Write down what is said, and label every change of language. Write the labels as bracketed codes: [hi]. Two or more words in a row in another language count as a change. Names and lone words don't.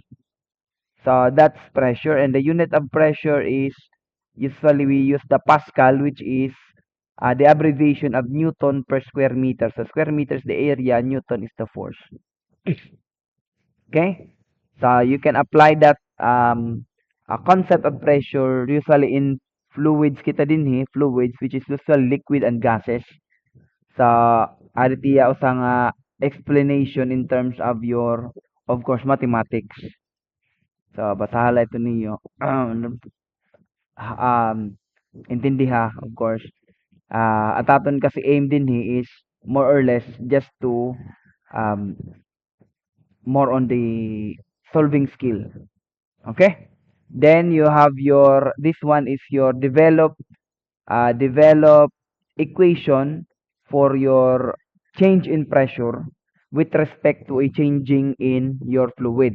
[en] So that's pressure, and the unit of pressure is, usually we use the Pascal, which is the abbreviation of Newton per square meter. So square meter is the area, Newton is the force. Okay, so you can apply that concept of pressure usually in fluids [war] kita din [en] fluids, which is usually liquid and gases. So [war] aditiya usang [en] explanation in terms of your, of course, mathematics. [war] So basahala ito ninyo. Intindiha, [en] of course. [war] Ataton kasi [en] aim din is more or less just to um, more on the solving skill. Okay? Then you have your, this one is your develop equation for your change in pressure with respect to a changing in your fluid.